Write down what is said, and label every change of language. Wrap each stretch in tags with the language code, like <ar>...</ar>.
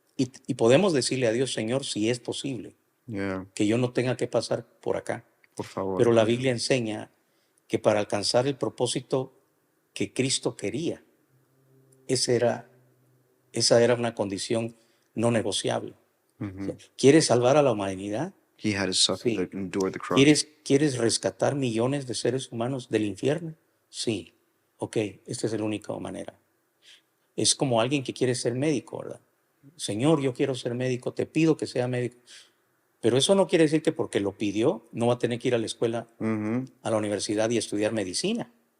<es>Y podemos decirle a Dios, Señor, si es posible, que yo no tenga que pasar por acá. Por favor. Pero la Biblia enseña que para alcanzar el propósito que Cristo quería, esa era una condición no negociable. ¿Quieres salvar a la humanidad?</es> <en>He had to suffer, endure the cross.</en> <es>¿Quieres rescatar millones de seres humanos del infierno? Sí. Ok, esta es la única manera. Es como alguien que quiere ser médico, ¿verdad? Señor, yo quiero ser médico, te pido que sea médico. Pero eso no quiere decir que porque lo pidió no va a tener que ir a la escuela, a la universidad y estudiar medicina.</es>